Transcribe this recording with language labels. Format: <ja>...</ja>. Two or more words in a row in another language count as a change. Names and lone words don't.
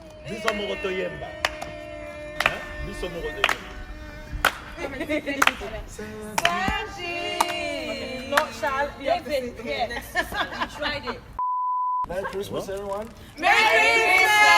<ln>Biso mo ko to yemba. Huh? Biso mo ko to yemba.</ln> <en>Sergi! Not Shal. David, yes. You tried it. Merry Christmas, everyone. Merry Christmas!</en>